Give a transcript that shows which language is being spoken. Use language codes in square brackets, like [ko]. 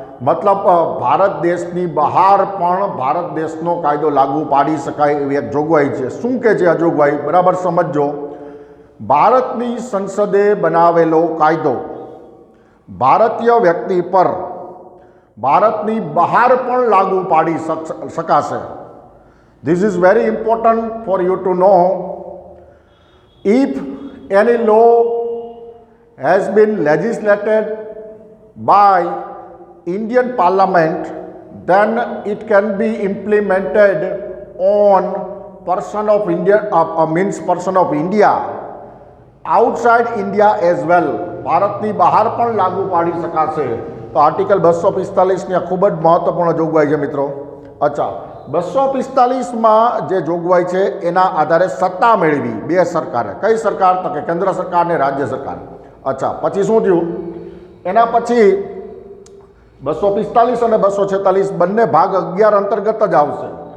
[gu] મતલબ ભારત દેશની બહાર પણ ભારત દેશનો કાયદો લાગુ પાડી શકાય એવી એક જોગવાઈ છે. શું કહે છે આ જોગવાઈ, બરાબર સમજો. ભારતની સંસદે બનાવેલો કાયદો ભારતીય વ્યક્તિ પર ભારતની બહાર પણ લાગુ પાડી શકાશે. [en] This is very important for you to know. If any law has been legislated by Indian Parliament, then it can be implemented on person of India, person of India outside India as well. [gu] ભારતની બહાર પણ લાગુ પાડી શકાશે. તો article 245ની ખૂબ જ મહત્વપૂર્ણ જોગવાઈ છે મિત્રો. અચ્છા, 245માં જે જોગવાઈ છે એના આધારે સત્તા મેળવી બે સરકારે. કઈ સરકાર? તો કે કેન્દ્ર સરકાર ને રાજ્ય સરકાર. અચ્છા, પછી શું થયું? એના પછી 245 અને 246 બંને ભાગ 11 અંતર્ગત જ આવશે.